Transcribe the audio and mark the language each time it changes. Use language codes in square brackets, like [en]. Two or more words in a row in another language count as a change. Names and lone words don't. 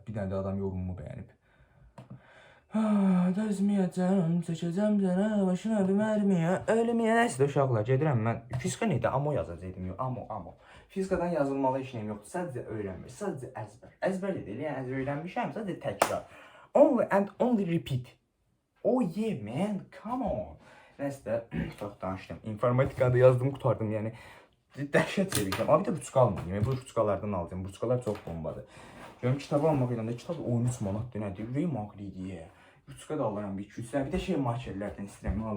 [az] Bir dənə də adam yorumumu bəyənib. Dözməyəcəm, çəkəcəm sənə, başına bir mərmiyə, ölməyə. Nəysə də uşaqlar, gedirəm mən. Fizika neydi? Amo yazacaqdım. Amo. Fizikadan yazılmalı işləyim yoxdur. Sadəcə öyrənmək, sadəcə əzbər. Əzbər deyil, yəni əzbər öyrənmişəm, sadəcə təkrar. [en] Only and only repeat. Oh yeah man, come on. [az] Nəysə də çox danışdım. İnformatikada yazdım, qutardım, yəni dəhşət çevirdim. Abi də buçuqa almayayım. Bu buçuqalardan alacağım. Buçuqalar çox bombadır. Görüm kitabı almaq ilə də kitab 13 manatdır, nədir? Ürəyim ağrıydı ya. Buçuqa da alıram bir 2-3 dənə. Bir də şey markerlərdən istəyirəm, alım.